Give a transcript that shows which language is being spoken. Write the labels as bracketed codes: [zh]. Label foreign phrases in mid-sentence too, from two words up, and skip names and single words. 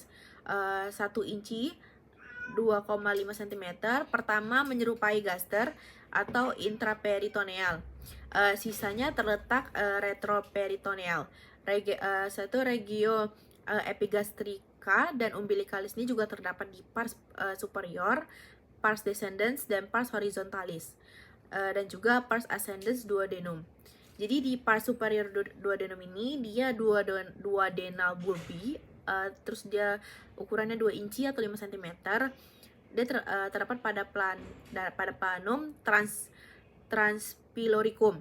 [id] 1 inci 2,5 cm. Pertama menyerupai gaster atau intraperitoneal. Sisanya terletak retroperitoneal. Satu [la] regio epigastrica [id] dan umbilicalis ini juga terdapat di [la] pars superior, pars descendens, [id] dan [la] pars horizontalis, [id] dan juga [la] pars ascendens duodenum. [id] Jadi di [la] pars superior duodenum [id] ini dia [la] duodenal bulbi, [id] terus dia ukurannya 2 inci atau 5 cm. Dia terdapat pada [la] planum transpyloricum.